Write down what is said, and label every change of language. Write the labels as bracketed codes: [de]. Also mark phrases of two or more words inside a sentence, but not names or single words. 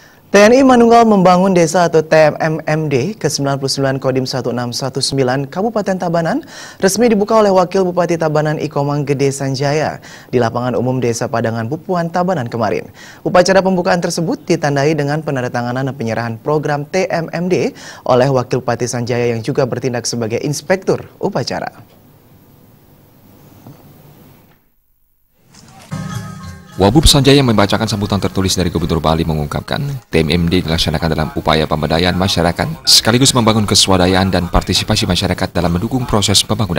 [id] TNI Manunggal Membangun Desa atau TMMD ke-99 Kodim 1619 Kabupaten Tabanan resmi dibuka oleh Wakil Bupati Tabanan Ikomang Gede Sanjaya di lapangan umum Desa Padangan Bupuan Tabanan kemarin. Upacara pembukaan tersebut ditandai dengan penandatanganan dan penyerahan program TMMD oleh Wakil Bupati Sanjaya yang juga bertindak sebagai inspektur upacara. Wabub Sanjaya membacakan sambutan tertulis dari Gubernur Bali mengungkapkan TMMD dilaksanakan dalam upaya pemberdayaan masyarakat sekaligus membangun keswadayaan dan partisipasi masyarakat dalam mendukung proses pembangunan.